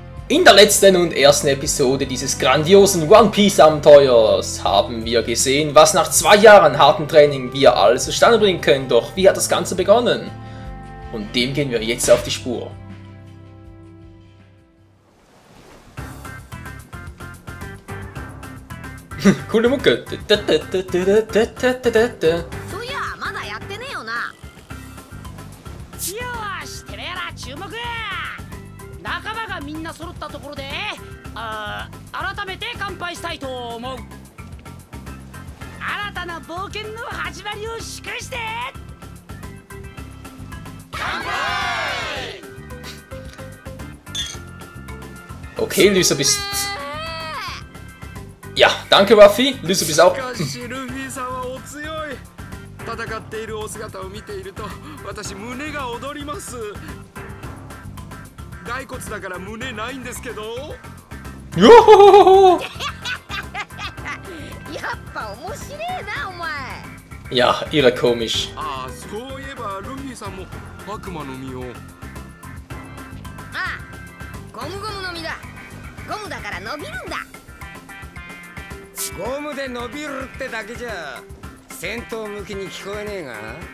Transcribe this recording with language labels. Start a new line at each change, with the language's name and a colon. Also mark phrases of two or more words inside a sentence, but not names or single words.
German: In der letzten und ersten Episode dieses grandiosen One Piece Abenteuers haben wir gesehen, was nach 2 Jahren hartem Training wir alles zustande bringen können. Doch wie hat das Ganze begonnen? Und dem gehen wir jetzt auf die Spur. Coole Mucke.
Japanese: そういやまだやってねえよな。よし、てめえら注目。仲間がみんな揃ったところで、改めて乾杯したいと思う。新たな冒険の始まりを祝して。乾杯。
German: Okay, Lysa bist... Ja, danke Ruffy. Lysa bist auch...
Japanese: 戦っているお姿を見ていると私胸が躍ります。骸骨だから胸ないんですけど。よほほ。やっぱ面白えなお前。
German: Ja, irre komisch.
Japanese: ああ、そういえばルフィさんも悪魔の実を。ああ、ゴムゴムの実だ。ゴムだから伸びるんだ。ゴムで伸びるってだけじゃ戦闘向きに聞こえねえが。